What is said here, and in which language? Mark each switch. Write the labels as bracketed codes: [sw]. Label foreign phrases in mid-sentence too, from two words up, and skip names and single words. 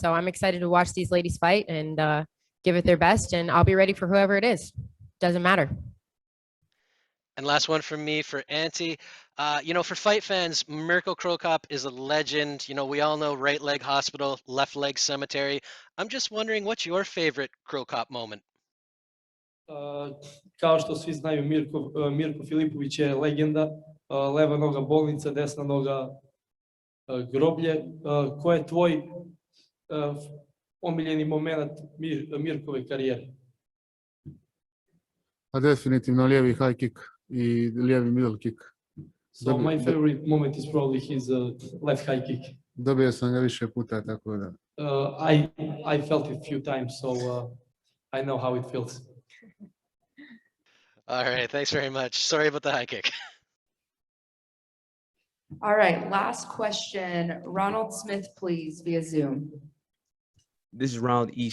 [en] So I'm excited to watch these ladies fight and give it their best, and I'll be ready for whoever it is. Doesn't matter. And last one from me for Ante. For fight fans, Mirko Cro Cop is a legend. We all know right leg hospital, left leg cemetery. I'm just wondering, what's your favorite Cro Cop moment? [sr] Kao što svi znaju, Mirko Filipović je legenda. Leva noga bolnica, desna noga groblje. Ko je tvoj omiljeni moment Mirkove karijere? [hr] A definitivno lijevi [en] high kick [hr] i lijevi [en] middle kick. So my favorite moment is probably his left high kick. [hr] Dobio sam ga više puta, tako da. [en] I felt it a few times, so I know how it feels. All right, thanks very much. Sorry about the high kick. All right, last question. Ronald Smith, please, via Zoom. This is Ronald E.